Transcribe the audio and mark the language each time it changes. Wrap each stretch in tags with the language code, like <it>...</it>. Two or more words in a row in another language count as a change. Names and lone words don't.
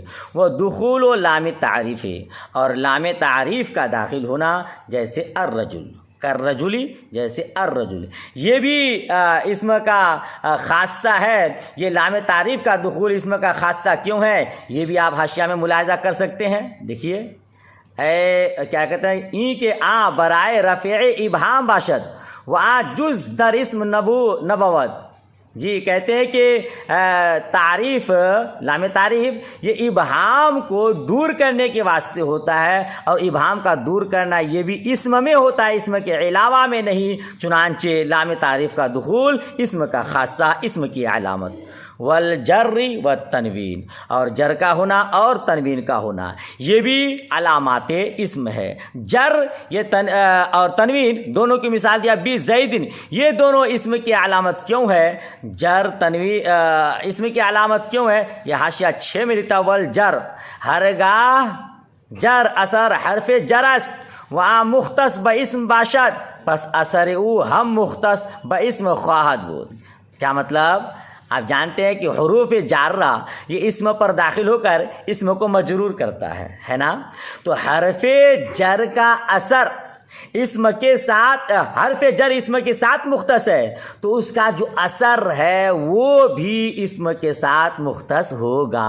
<ur>وہ دخول و لام تعریف ہے، اور لام تعریف کا داخل ہونا، جیسے</ur> <ar>الرجل کالرجلی،</ar> <ur>جیسے الرجل، یہ بھی اسم کا خاصہ ہے. یہ لام تعریف کا دخول اسم کا خاصہ کیوں ہے، یہ بھی آپ حاشیہ میں ملاحظہ کر سکتے ہیں. دیکھیے، کیا کہتے ہیں،</ur> <fa>این کے آ برائے رفع ابہام باشد و آ جز در اسم نبوت.</fa> <ur>جی کہتے ہیں کہ تعریف، لام تعریف یہ ابہام کو دور کرنے کے واسطے ہوتا ہے، اور ابہام کا دور کرنا یہ بھی اسم میں ہوتا ہے، اسم کے علاوہ میں نہیں. چنانچہ لام تعریف کا دخول اسم کا خاصہ، اسم کی علامت.</ur> <ar>والجر والتنوین،</ar> <ur>اور جر کا ہونا اور تنوین کا ہونا، یہ بھی علامات اسم ہے. جر یہ اور تنوین دونوں کی مثال دیا، بی زیدن، یہ دونوں اسم کی علامت کیوں ہے؟ جر تنوین اسم کی علامت کیوں ہے؟ یہ حاشیہ 6 میں لکھتا،</ur> <fa>والجر ہرگاہ جر اثر حرف جر است وہاں مختص با اسم باشد، پس اثر او ہم مختص با اسم خواہد بود.</fa> <ur>کیا مطلب؟ آپ جانتے ہیں کہ حروف جارہ یہ اسم پر داخل ہو کر اسم کو مجرور کرتا ہے نا. تو حرف جر کا اثر اسم کے ساتھ، حرف جر اسم کے ساتھ مختص ہے، تو اس کا جو اثر ہے وہ بھی اسم کے ساتھ مختص ہوگا.</ur>